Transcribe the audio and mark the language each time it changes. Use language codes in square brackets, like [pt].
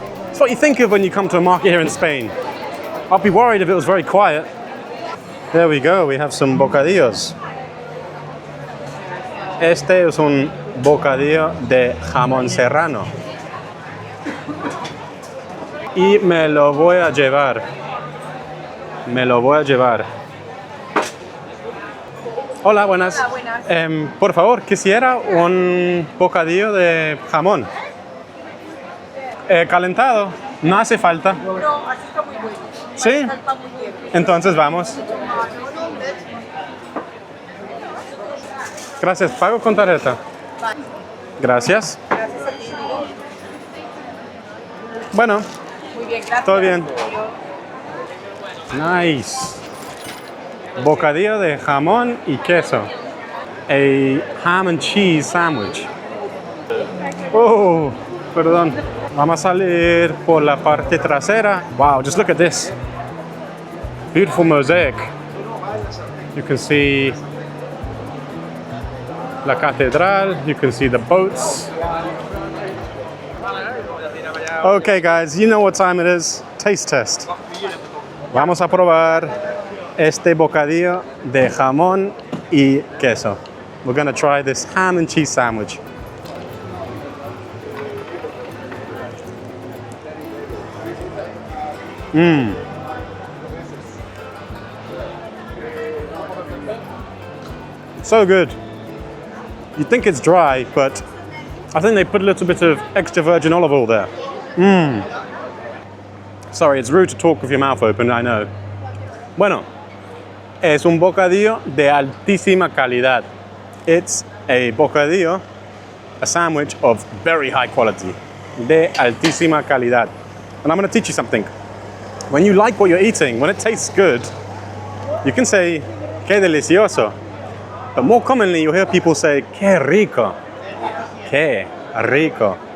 [en] It's what you think of when you come to a market here in Spain. I'd be worried if it was very quiet. There we go, we have some bocadillos. [es] Este es un bocadillo de jamón serrano. Y me lo voy a llevar. Me lo voy a llevar. Hola, buenas. Hola, buenas. Por favor, quisiera un bocadillo de jamón. Calentado, no hace falta. No, así está muy bueno. ¿Sí? Está muy bien. Entonces vamos. Gracias, pago con tarjeta. Gracias. Gracias a ti. Bueno, Muy bien, gracias. todo bien. [en] Nice. [es] Bocadillo de jamón y queso. [en] A ham and cheese sandwich. [es] Oh, perdón. Vamos a salir por la parte trasera. [en] Wow, just look at this. Beautiful mosaic. You can see [es] la catedral. [en] You can see the boats. Okay, guys, you know what time it is. Taste test. [es] Vamos a probar este bocadillo de jamón y queso. [en] We're going to try this ham and cheese sandwich. So good. You think it's dry, but I think they put a little bit of extra virgin olive oil there. Sorry, it's rude to talk with your mouth open, I know. [es] Bueno, es un bocadillo de altísima calidad. [en] It's a bocadillo, a sandwich of very high quality. [es] De altísima calidad. [en] And I'm going to teach you something. When you like what you're eating, when it tastes good, you can say, [es] "Qué delicioso." [en] But more commonly, you'll hear people say, [es] "Qué rico." [en] Qué rico.